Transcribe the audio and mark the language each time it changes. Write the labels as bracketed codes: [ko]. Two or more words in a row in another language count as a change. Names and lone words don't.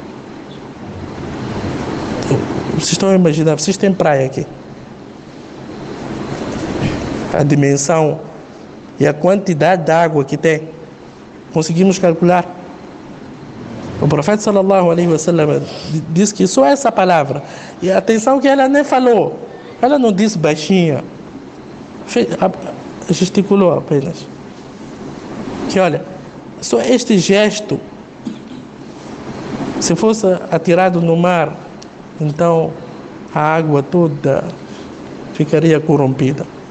[pt] Vocês estão a imaginar, vocês têm praia aqui. A dimensão e a quantidade de água que tem, conseguimos calcular. O profeta [ar] صلى الله عليه وسلم [pt] disse que só essa palavra, e atenção que ela nem falou, ela não disse baixinha, gesticulou apenas, que olha, só este gesto, se fosse atirado no mar, então a água toda ficaria corrompida.